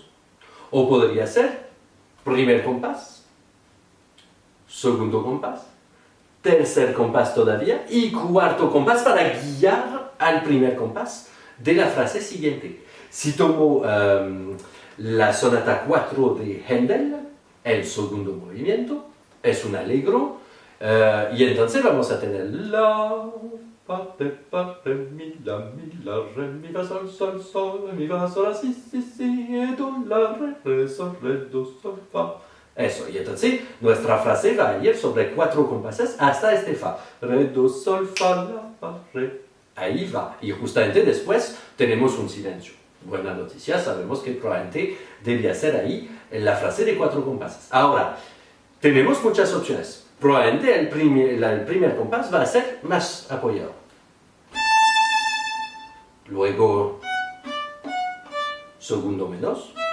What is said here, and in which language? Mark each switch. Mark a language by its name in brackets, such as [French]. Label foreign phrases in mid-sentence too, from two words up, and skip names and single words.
[Spanish] O podría ser primer compás, segundo compás, tercer compás todavía y cuarto compás para guiar al primer compás de la frase siguiente. Si tomo la sonata 4 de Händel, el segundo movimiento, es un allegro, y entonces vamos a tener la, fa, re, mi, la, re, mi, fa, sol, mi, fa, sol, la, si, do, la, re, do, sol, fa. Eso, y entonces nuestra frase va a ir sobre 4 compases hasta este fa. Re, do, sol, fa, la, fa, re. Ahí va, y justamente después tenemos un silencio. Buena noticia, sabemos que probablemente debía ser ahí la frase de 4 compases. Ahora, tenemos muchas opciones. Probablemente el primer compás va a ser más apoyado. Luego, segundo menos.